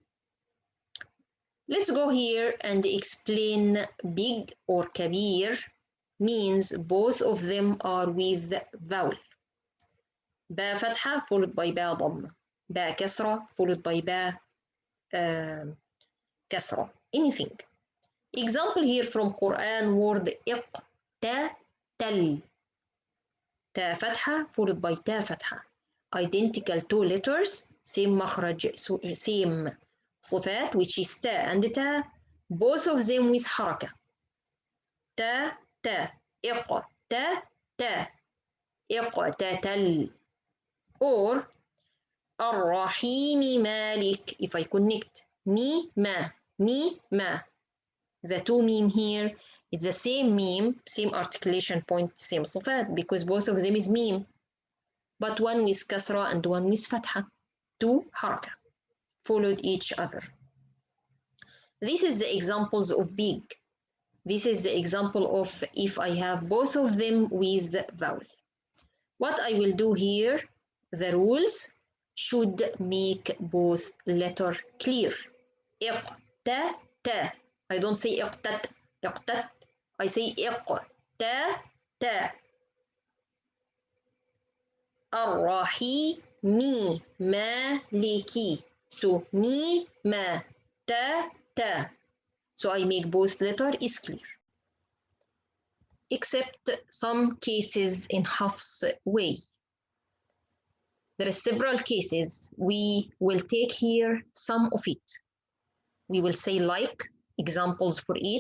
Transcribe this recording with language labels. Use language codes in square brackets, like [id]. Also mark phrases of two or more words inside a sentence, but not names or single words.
[en] Let's go here and explain big or kabir means both of them are with vowel. [ar] ba فتحة [en] followed by [ar] ba ضمة, ba كسرة [en] followed by [ar] ba كسرة, anything. [en] Example here from Quran, word اقتتل. [ar] تا فتحة [en] followed by [ar] تا فتحة. [en] Identical two letters, same makhraj, same صفات, which is تا and تا, both of them with حركة. [ar] تا تا إق تا تا اقتتل. or الرحيم مالك. [en] If I connect me ما, the two meme here, it's the same meme, same articulation point, same صفات, because both of them is meme, but one with kasra and one with fatha, two haraka followed each other. This is the examples of big. This is the example of if I have both of them with vowel. What I will do here, the rules should make both letter clear. [ar] إق تا تا. [en] I don't say [ar] إقتت إقتت. [en] I say [ar] إق تا تا. الرحيم مالكي. So مي ما تا تا. [en] So I make both letter is clear. Except some cases in Haffs way. There are several cases. We will take here some of it. We will say like examples for it.